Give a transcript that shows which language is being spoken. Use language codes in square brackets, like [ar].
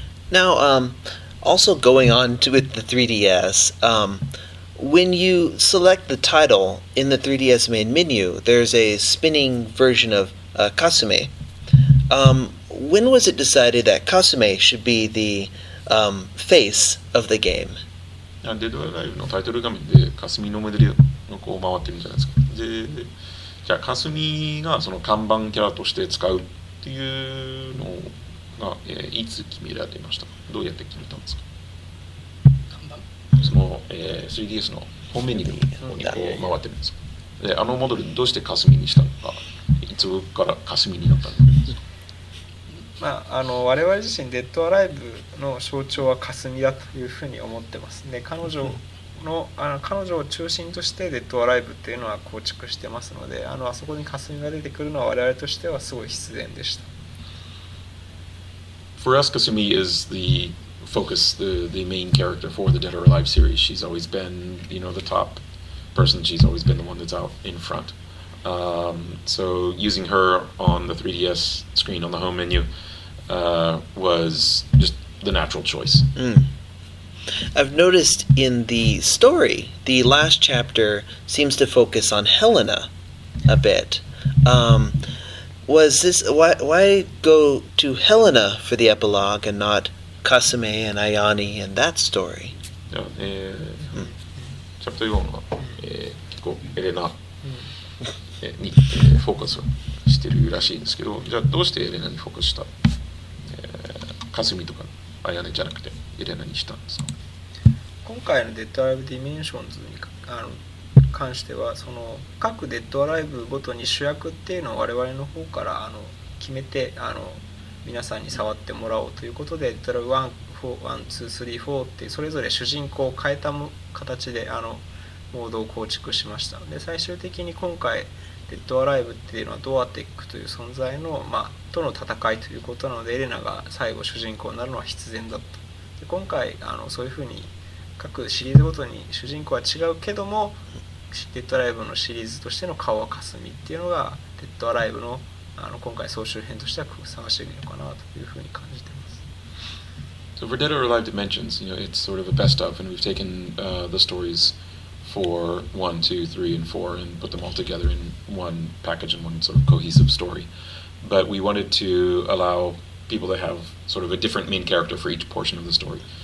[en] Now, also going on with the 3DS, when you select the title in the 3DS main menu, there's a spinning version of Kasume. When was it decided that Kasume should be the face of the game? [ja] デッドライブのタイトル画面でかすみのモデルがこう回ってるじゃないですか。で、じゃあかすみがその看板キャラとして使うっていうのが、いつ決められましたか？どうやって決めたんですか？その、3DS の本メニューの方にこう回ってるんですか？で、モデルどうしてかすみにしたのか、いつからかすみになったんですか？我々自身デッドアライブの象徴は霞だというふうに思ってます。で、彼女を中心としてデッドアライブっていうのは構築してますので、あそこに霞が出てくるのは我々としてはすごい必然でした。 [en] For us, Kasumi is the focus, the main character for the Dead or Alive series. She's always been, the top person. She's always been the one that's out in front. So using her on the 3DS screen on the home menu was just the natural choice. I've noticed in the story, the last chapter seems to focus on Helena a bit. Was this why go to Helena for the epilogue and not Kasume and Ayane and that story? [ja] チャプター4は、結構エレナにフォーカスしてるらしいんですけど、じゃあどうしてエレナにフォーカスした、かすみとかあやねじゃなくてエレナにしたんですか？今回のデッドアライブディメンションズに関してはその各デッドアライブごとに主役っていうのを我々の方から決めて皆さんに触ってもらおうということでデッドアライブ1、2、3、4ってそれぞれ主人公を変えた形でモードを構築しましたので、最終的に今回デッドアライブっていうのはドアテックという存在の、との戦いということなのでエレナが最後主人公になるのは必然だったで、今回そういうふうに各シリーズごとに主人公は違うけどもデッドアライブのシリーズとしての顔はかすみっていうのがデッドアライブの今回総集編としてはふさわしいのかなというふうに感じています。 [en] So for Dead or Alive Dimensions, it's sort of a best of, and we've taken the stories for 1, 2, 3, and 4 and put them all together in one package and one sort of cohesive story. But we wanted to allow people to have sort of a different main character for each portion of the story.